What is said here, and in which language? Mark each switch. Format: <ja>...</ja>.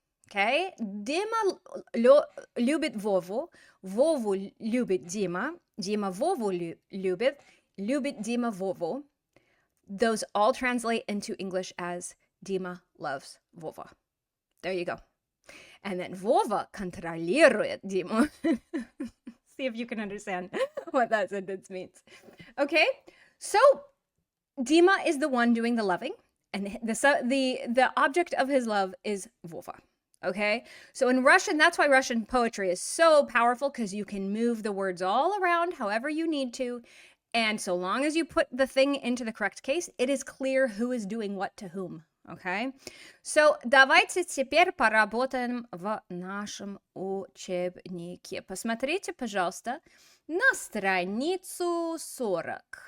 <ru>Okay, Dima любит Вову, Вову любит Дима, Дима Вову любит Дима Вову.</ru> <en>Those all translate into English as Dima loves Vova. There you go. And then Vova</en> <ru>контролирует Диму.</ru> <en>See if you can understand what that sentence means. Okay, so Dima is the one doing the loving, and the object of his love is Wolfa. Okay, so in Russian, that's why Russian poetry is so powerful, because you can move the words all around however you need to. And so long as you put the thing into the correct case, it is clear who is doing what to whom. Okay?</en> <ru>So давайте теперь поработаем в нашем учебнике. Посмотрите, пожалуйста, на страницу 44.</ru>